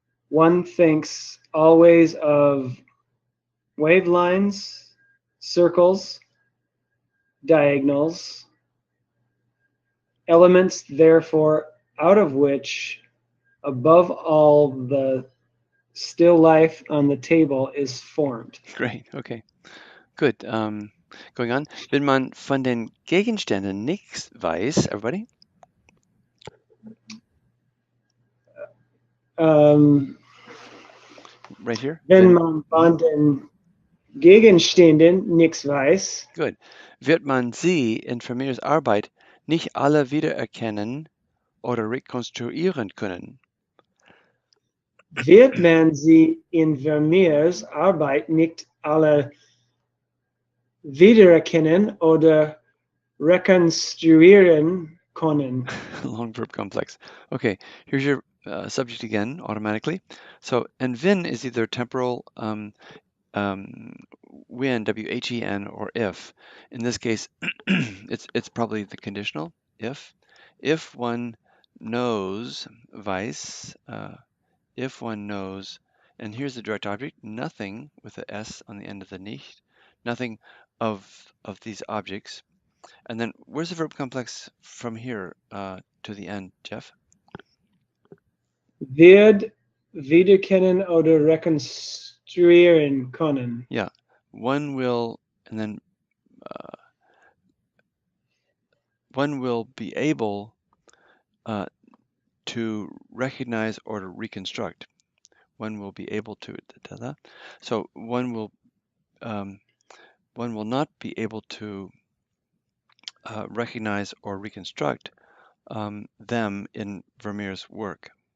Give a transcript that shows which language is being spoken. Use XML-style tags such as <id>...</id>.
<en>One thinks always of wave lines, circles, diagonals, elements, therefore, out of which, above all, the still life on the table is formed. Great. Okay. Good. Going on.</en> <de>Wenn man von den Gegenständen nichts weiß,</de> <en>everybody? Right here.</en> <de>Wenn man von den Gegenständen nichts weiß,</de> <en>Good.</en> <de>Wird man sie in Vermeers Arbeit nicht alle wiedererkennen oder rekonstruieren können? wird man sie in Vermeers Arbeit nicht alle wiedererkennen oder rekonstruieren können.</de> <en>Long verb complex. Okay, here's your subject again automatically. So, and when is either temporal when, W-H-E-N, or if. In this case, it's probably the conditional, if. If one knows, weiß, if one knows, and here's the direct object, nothing with the S on the end of the nicht, nothing of these objects. And then where's the verb complex from here to the end, Jeff?</en> <de>Wird wiedererkennen oder rekonstruieren können.</de> <en>Yeah, one will, and then one will be able to recognize or to reconstruct. One will be able to, so one will not be able to recognize or reconstruct them in Vermeer's work.</en>